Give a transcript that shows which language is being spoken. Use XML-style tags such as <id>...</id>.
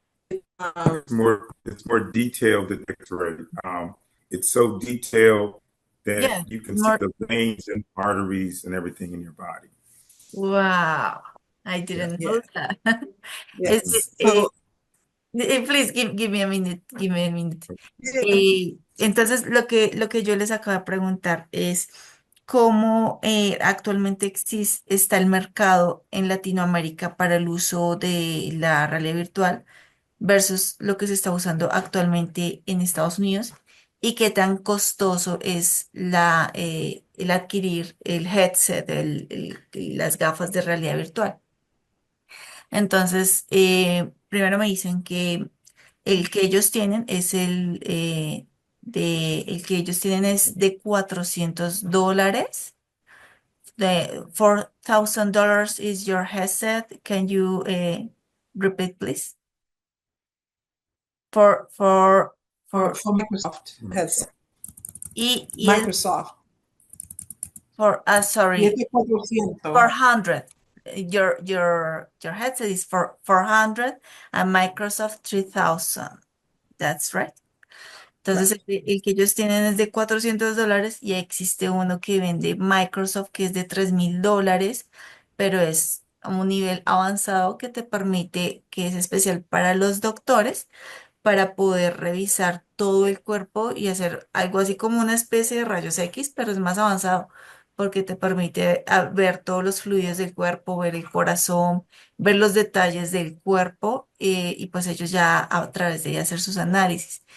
<en>It's more detailed than X-ray. It's so detailed that Yeah, you can see more. the veins and arteries and everything in your body. Wow, I didn't know that. Yes. Please give me a minute, give me a minute. Yeah.</en> <es>Entonces, lo que yo les acabo de preguntar es cómo actualmente está el mercado en Latinoamérica para el uso de la realidad virtual versus lo que se está usando actualmente en Estados Unidos y qué tan costoso es el adquirir el headset, las gafas de realidad virtual. Entonces, primero me dicen que el que ellos tienen es el que ellos tienen es de $400.</es> <en>The $4,000 is your headset. Can you repeat, please? For For for Microsoft headset.</en> <es>y</es> <en>Microsoft. for</en> <es>Y</es> <en>sorry,</en> <es>este 400. 400.</es> <en>Your headset is for 400 and Microsoft 3,000. That's right.</en> <es>Entonces, el que ellos tienen es de $400 y existe uno que vende Microsoft que es de $3,000, pero es a un nivel avanzado que te permite, que es especial para los doctores, para poder revisar todo el cuerpo y hacer algo así como una especie de rayos X, pero es más avanzado porque te permite ver todos los fluidos del cuerpo, ver el corazón, ver los detalles del cuerpo y pues ellos ya a través de ahí hacer sus análisis.</es>